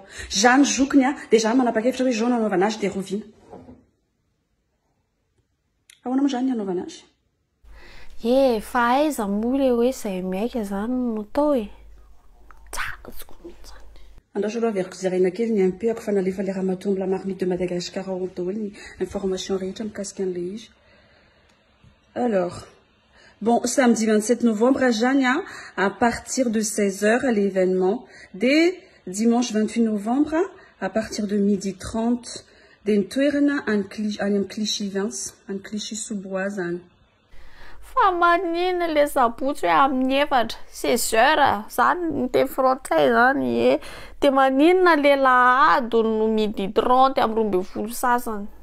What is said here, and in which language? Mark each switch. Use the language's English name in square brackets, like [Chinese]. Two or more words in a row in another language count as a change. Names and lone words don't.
[Malagasy] Jeanne zokiny de Jeanne manapa-kevitra hoe zao nanaovana azy de roviana. Ahoana moa Jeanne anaovana azy? Fa aiza moa le hoe zay maika zany no atao e. Tsara azoko mihitsy zany. Andao aloha averiko zaraina kely ny MP-ako fa nalefa le ramatoa la marmite de Madagascar ao daholo ny information rehetra mikasika an'le izy. [French] Alors, bon, samedi 27 novembre, Jeanne, à partir de 16h à l'événement. Dès dimanche 28 novembre, à partir de 12h30, [Malagasy] den toerana [French] an Clichy Vence, an Clichy Sous-Bois. [Malagasy] Fa manina le sabotsy hoe amin'ny efatra 16h zany ny teny frantsay zany e. De maninona le lahady no 12h30 amin'ny 12 sasany.